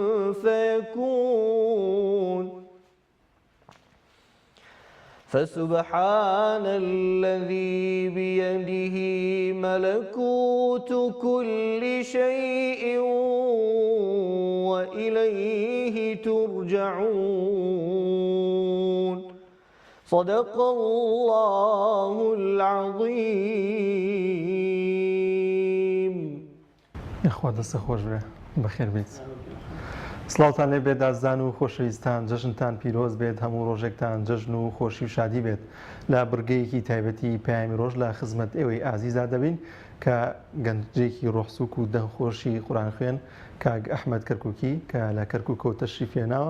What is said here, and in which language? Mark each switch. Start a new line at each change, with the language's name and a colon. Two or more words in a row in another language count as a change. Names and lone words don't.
Arabic: فيكون فسبحان الذي بيده ملكوت كل شيء وإليه ترجعون صدق الله العظيم.
Central Kurdish: یخوا دەستە خۆش بێ بەخێر بێت. سڵاوتان لێ بێت ئازان و خۆشەویستان، جەژنتان پیرۆز بێت، هەموو ڕۆژێکتان جەژن و خۆشی و شادی بێت. لە بڕگەیەکی تایبەتی پەیامی ڕۆژ لە خزمەت ئێوەی ئازیزا دەبین کە گەنجێکی ڕۆحسووک و دەنگخۆشی قورئان خوێن کاک ئەحمەد کەرکووکی کە لە کەرکووکەوە تەشریف هێناوە.